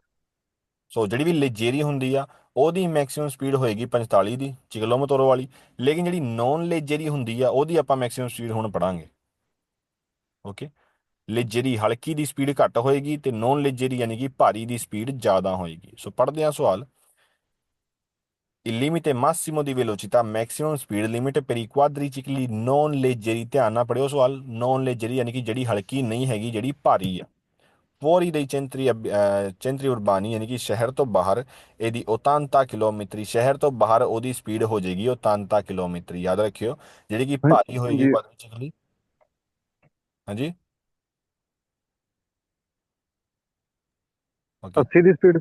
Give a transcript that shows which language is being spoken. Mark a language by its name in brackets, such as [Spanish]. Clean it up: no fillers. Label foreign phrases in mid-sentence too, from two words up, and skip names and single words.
[Punjabi] ਸੋ ਜਿਹੜੀ ਵੀ ਲੇਜੇਰੀ ਹੁੰਦੀ ਆ ਉਹਦੀ [English] maximum speed [Punjabi] ਹੋਏਗੀ 45 ਦੀ ਚਿਕਲੋਮੀਟਰ ਵਾਲੀ, ਲੇਕਿਨ ਜਿਹੜੀ [Italian] non leggeri [Punjabi] ਹੁੰਦੀ ਆ ਉਹਦੀ ਆਪਾਂ [English] maximum speed [Punjabi] ਹੁਣ ਪੜਾਂਗੇ। ਓਕੇ, ਲੇਜੇਰੀ ਹਲਕੀ ਦੀ ਸਪੀਡ ਘੱਟ ਹੋਏਗੀ ਤੇ [Italian] non leggeri [Punjabi] ਯਾਨੀ ਕਿ ਭਾਰੀ ਦੀ ਸਪੀਡ ਜ਼ਿਆਦਾ ਹੋਏਗੀ। ਸੋ ਪੜ੍ਹਦੇ ਹਾਂ ਸਵਾਲ। [Italian] Il limite massimo di velocità [English] maximum speed limit [Italian] per i quadricicli non leggeri। [Punjabi] ਧਿਆਨ ਨਾਲ ਪੜਿਓ ਸਵਾਲ। [Italian] non leggeri [Punjabi] ਯਾਨੀ ਕਿ ਜਿਹੜੀ ਹਲਕੀ ਨਹੀਂ ਹੈਗੀ, ਜਿਹੜੀ ਭਾਰੀ ਆ। [Italian] fuori dei centri urbani [Punjabi] ਯਾਨੀ ਕਿ ਸ਼ਹਿਰ ਤੋਂ ਬਾਹਰ ਇਹਦੀ 80 ਕਿਲੋਮੀਟਰ, ਸ਼ਹਿਰ ਤੋਂ ਬਾਹਰ ਉਹਦੀ ਸਪੀਡ ਹੋ ਜਾਏਗੀ 80 ਕਿਲੋਮੀਟਰ। ਯਾਦ ਰੱਖਿਓ, ਜਿਹੜੀ ਕਿ ਭਾਰੀ ਹੋਏਗੀ ਹਾਂਜੀ, quadricicli। ਹਾਂਜੀ, ਓਕੇ। 80 ਦੀ ਸਪੀਡ।